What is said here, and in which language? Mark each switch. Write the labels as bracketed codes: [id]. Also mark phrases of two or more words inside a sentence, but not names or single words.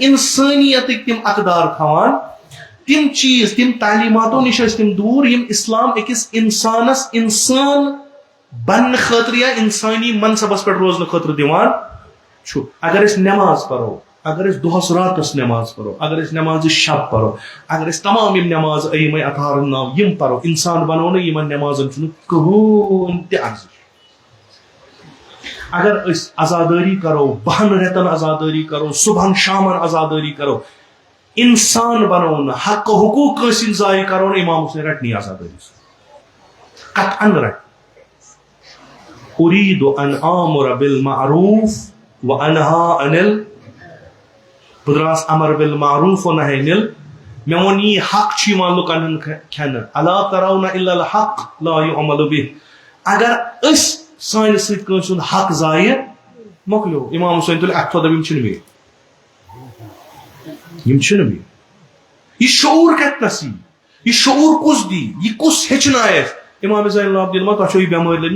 [ks] انسٲنیتٕکۍ تِم اقدار تھاوان تِم چیز تِم تعلیٖماتو نِش ٲسۍ تِم دوٗر یِم اسلام أکِس انسانس انسان بننہٕ خٲطرٕ یا انسٲنی منصبس پٮ۪ٹھ روزنہٕ خٲطرٕ دِوان چھُ اگر أسۍ نٮ۪ماز پرو اگر أسۍ دۄہس راتس نٮ۪ماز پرو اگر أسۍ نٮ۪مازِ شب پرو اگر أسۍ تمام یِم نٮ۪ماز ائمہ اطہارن ناو یِم پرو انسان بنو نہٕ یِمن نٮ۪مازن چھُنہٕ کٕہٕنۍ تہِ ارزش اگر أسۍ آزادٲری کرو 10 رٮ۪تن آزادٲری کرو صبحن شامن آزادٲری کرو انسان بنو نہٕ حق حقوٗق کٲنٛسہِ ہٕنٛدۍ ضایع کرو نہٕ امام حسین رٹہِ نہٕ آزادٲری قطعاً رٹہِ [ar] أريد أن آمر بالمعروف وأنهى عن [ks] بہٕ دراس [ar] امر بالمعروف ونهى عن [ks] مےٚ ووٚن یی حق چھُ یِوان لُکن ہُنٛد کھٮ۪نہٕ [ar] الا ترون الا الحق لا يعمل به [ks] اگر أسۍ سانہِ سۭتۍ کٲنٛسہِ ہُنٛد حق ضایع مۄکلیو امام حسین تُلہِ اَتھٕ دوٚپ یِم چھِنہٕ مےٚ یِم چھِنہٕ مےٚ یہِ شعوٗر کتنس یی یہِ شعوٗر کُس دی یہِ کُس ہیٚچھنایہِ اَسہِ امام زین العابدیٖن ما تۄہہِ چھو یہِ بٮ۪مٲرۍ لٔجمٕژ